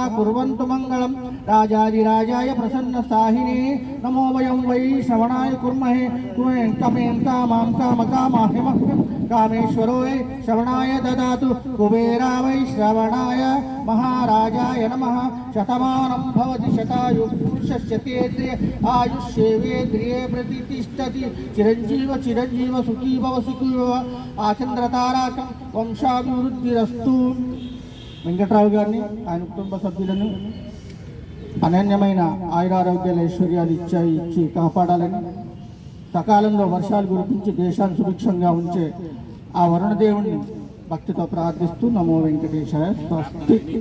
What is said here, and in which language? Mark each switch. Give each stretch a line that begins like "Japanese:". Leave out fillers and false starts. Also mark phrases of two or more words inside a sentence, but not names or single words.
Sanskrit: कुर्वन्तु मङ्गलं राजाधिराजाय प्रसन्नसाहिने नमो वयं वै श्रवणाय कुर्महे कुमें कमें कामां कामकामाहिमः कामेश्वरो वै श्रवणाय ददातु कुबेरा वै श्रवणाय महाराजाय नमः शतमानं भवति शतायुः पुरुषशतेन्द्रिय आयुष्येवेन्द्रिये प्रतिष्ठति चिरञ्जीव चिरञ्जीव सुखी भव सुखी भव आचन्द्रताराकं వంశాభివృద్ధిరస్తు.
Telugu: వెంకట్రావు గారిని ఆయన కుటుంబ సభ్యులను అనన్యమైన ఆయురారోగ్యాల ఐశ్వర్యాలు ఇచ్చి కాపాడాలని సకాలంలో వర్షాలు కురిపించి దేశాన్ని సుభిక్షంగా ఉంచే ఆ వరుణదేవుణ్ణి భక్తితో ప్రార్థిస్తూ నమో వెంకటేశాయ స్వస్తి.